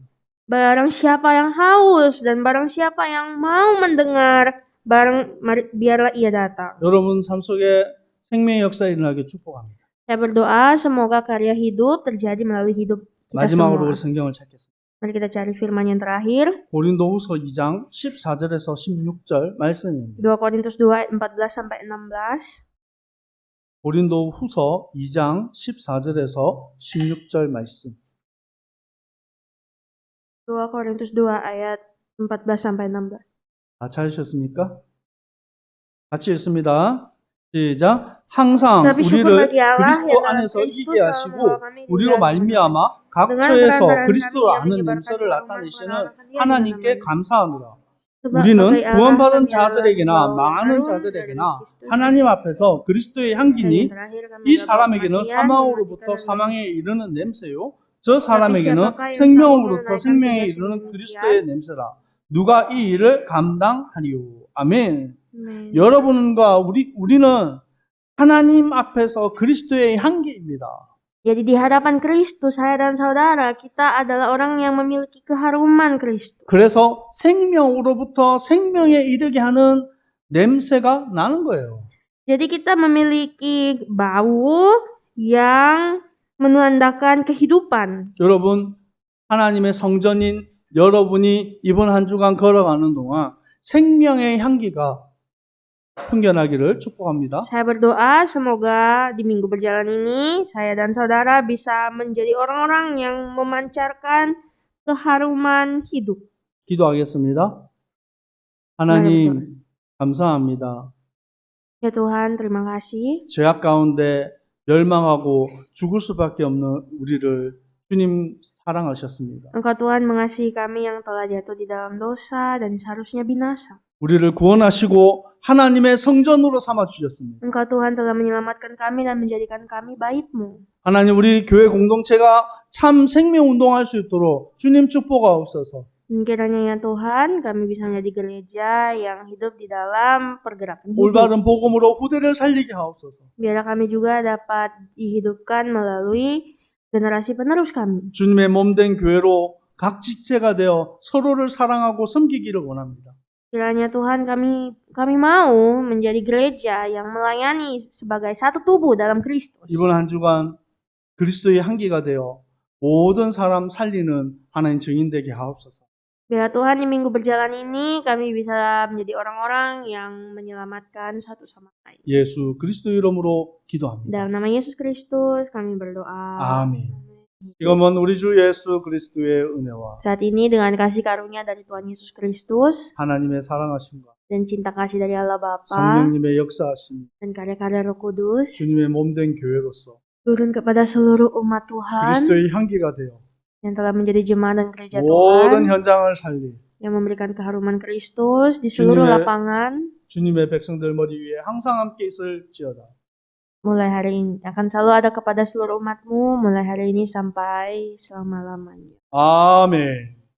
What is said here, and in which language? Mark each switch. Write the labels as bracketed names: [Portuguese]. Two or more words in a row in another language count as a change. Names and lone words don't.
[Indonesian] Barang siapa yang haus dan barang siapa yang mau mendengar, biarlah ia datang. [Korean] 여러분 삶 속에 생명의 역사 일어나게 축복합니다. [Indonesian] Saya berdoa semoga karya hidup terjadi melalui hidup kita [Korean] 마지막으로 [Indonesian] semua. [Korean] 우리 성경을 찾겠습니다. [Indonesian] Mari kita cari firman yang terakhir. [Korean] 고린도후서 2장 14절에서 16절 말씀입니다. [Indonesian] 2 Korintus 2 ayat 14 sampai 16. [Korean] 고린도후서 2장 14절에서 16절 말씀. [Indonesian] 2 Korintus 2 ayat 14 sampai 16. [Korean] 다 찾으셨습니까? 같이 읽습니다. 시작. 항상 [Indonesian] Tetapi syukur [Korean] 우리를 [Indonesian] bagi Allah [Korean] 그리스도 [Indonesian] yang dalam [Korean] 안에서 [Indonesian] Kristus [Korean] 이기게 [Indonesian] selalu [Korean] 하시고 [Indonesian] membawa kami di [Korean] 우리로 [Indonesian] dalam [Korean] 말미암아 각 [Indonesian] dengan [Korean] 처에서 [Indonesian] peran-peran [Korean] 그리스도를 [Indonesian] kami yang [Korean] 아는 [Indonesian] menyebarkan [Korean] 냄새를 [Indonesian] firman [Korean] 나타내시는 [Indonesian] mengenalkan Dia di [Korean] 하나님께 [Indonesian] dalam [Korean] 감사하노라. [Indonesian] Sebab [Korean] 우리는 [Indonesian] bagai Allah [Korean] 구원받은 [Indonesian] kami adalah [Korean] 자들에게나 [Indonesian] bau [Korean] 망하는 [Indonesian] harum [Korean] 자들에게나 [Indonesian] dari Kristus. [Korean] 하나님 앞에서 그리스도의 [Indonesian] Dan yang [Korean] 향기니 [Indonesian] terakhir kami [Korean] 이 [Indonesian] adalah [Korean] 사람에게는 [Indonesian] kematian, [Korean] 사망으로부터 [Indonesian] mematikan [Korean] 사망에 이르는 냄새요 저 [Indonesian] Tapi [Korean] 사람에게는 [Indonesian] siapakah yang [Korean] 생명으로부터 [Indonesian] sanggup [Korean] 생명에 [Indonesian] menunaikan tugas [Korean] 이르는 [Indonesian] yang [Korean] 그리스도의 냄새라. 누가 이 일을 감당하리요. 아멘. [Indonesian] Amin. [Korean] 여러분과 우리는 하나님 앞에서 그리스도의 향기입니다. [Indonesian] Jadi di hadapan Kristus, saya dan saudara, kita adalah orang yang memiliki keharuman Kristus. [Korean] 그래서 생명으로부터 생명에 이르게 하는 냄새가 나는 거예요. [Indonesian] Jadi kita memiliki bau yang menandakan kehidupan. [Korean] 여러분, 하나님의 성전인 여러분이 이번 한 주간 걸어가는 동안 생명의 향기가 풍겨나기를 축복합니다. [Indonesian] Saya berdoa semoga di minggu berjalan ini, saya dan saudara bisa menjadi orang-orang yang memancarkan keharuman hidup. [Korean] 기도하겠습니다. 하나님, 감사합니다. [Indonesian] Ya Tuhan, terima kasih. [Korean] 죄악 가운데 멸망하고 죽을 수밖에 없는 우리를 주님 사랑하셨습니다. [Indonesian] Engkau Tuhan mengasihi kami yang telah jatuh di dalam dosa dan seharusnya binasa. [Korean] 우리를 구원하시고 하나님의 성전으로 삼아 주셨습니다. [Indonesian] Engkau Tuhan telah menyelamatkan kami dan menjadikan kami bait-Mu. [Korean] 하나님, 우리 교회 공동체가 참 생명 운동할 수 있도록 주님 축복하옵소서. [Indonesian] Dan kiranya ya Tuhan, kami bisa menjadi gereja yang hidup di dalam pergerakan hidup. [Korean] 올바른 복음으로 후대를 살리게 하옵소서. [Indonesian] Biarlah kami juga dapat dihidupkan melalui generasi penerus kami. [Korean] 주님의 몸된 교회로 각 지체가 되어 서로를 사랑하고 섬기기를 원합니다. [Indonesian] Kiranya Tuhan, kami mau menjadi gereja yang melayani sebagai satu tubuh dalam Kristus. [Korean] 이번 한 주간 그리스도의 향기가 되어 모든 사람 살리는 하나님 증인 되게 하옵소서. [Indonesian] Biarlah Tuhan di minggu berjalan ini kami bisa menjadi orang-orang yang menyelamatkan satu sama lain. [Korean] 예수 그리스도 이름으로 기도합니다. [Indonesian] Dalam nama Yesus Kristus kami berdoa. [Korean] 아멘. 지금은 우리 주 예수 그리스도의 은혜와 [Indonesian] Saat ini dengan kasih karunia dari Tuhan Yesus Kristus [Korean] 하나님의 사랑하심과 [Indonesian] dan cinta kasih dari Allah Bapa [Korean] 성령님의 역사하심이 [Indonesian] dan karya-karya Roh Kudus [Korean] 주님의 몸된 교회로서 [Indonesian] turun kepada seluruh umat Tuhan [Korean] 그리스도의 향기가 되어 [Indonesian] yang telah menjadi jemaat dan gereja [Korean] 모든 [Indonesian] Tuhan [Korean] 현장을 살리 [Indonesian] yang memberikan keharuman Kristus di seluruh [Korean] 주님의- [Indonesian] lapangan [Korean] 주님의 백성들 머리 위에 항상 함께 있을지어다. [Indonesian] mulai hari ini akan selalu ada kepada seluruh umatmu mulai hari ini sampai selama-lamanya. [Korean] 아멘.